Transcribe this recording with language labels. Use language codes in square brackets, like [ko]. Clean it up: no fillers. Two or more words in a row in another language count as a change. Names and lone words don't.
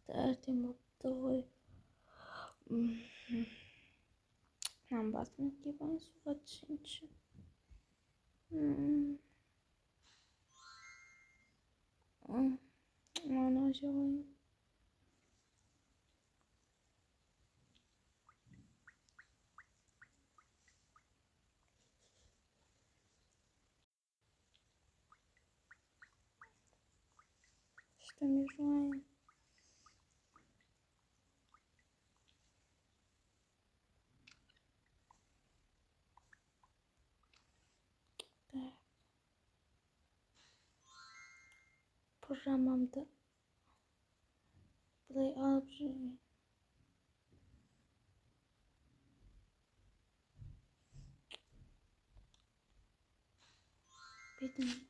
[kk] әдемі болыпты ғой. Мынаның басын киіп алайын, суға түсейінші. Мынаны өзе қойайын. [ru] Что мы желаем? Так. [kk] Пижамамды былай алып жүрейін. Бетім